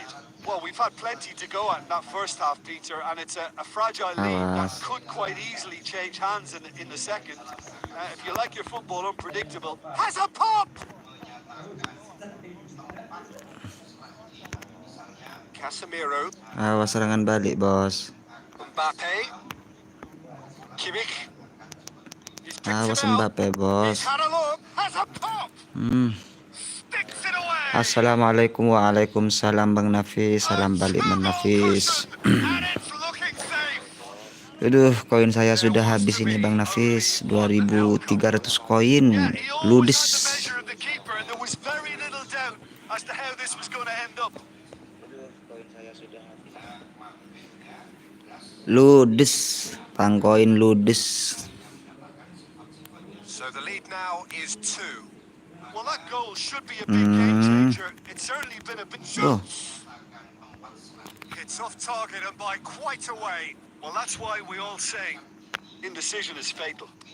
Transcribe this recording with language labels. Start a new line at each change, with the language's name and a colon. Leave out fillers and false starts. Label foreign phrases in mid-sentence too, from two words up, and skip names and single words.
English: Well, we've had plenty to go at in that first half, Peter, and it's a fragile lead that could quite easily change hands in the second. If you like your football unpredictable, has a pop! Casemiro.
Indonesian: Awas serangan balik, bos. Mbappe. Kimmich. Awas Mbappe, bos.
English: He's had a look, has a pop! Sticks it away!
Arabic: السلام عليكم، وعليكم السلام
Indonesian: Bang Nafis. Salam balik Bang Nafis.
English: And it's looking safe!
Indonesian: Aduh, koin saya sudah habis ini Bang Nafis. 2.300 koin. Ludes. Ludes. Tang koin ludes.
English: So the lead now is 2. Well, that goal should be a big game changer. It's certainly been a bit. Oh. It's off target and by quite a way. Well, that's why we all say indecision is fatal.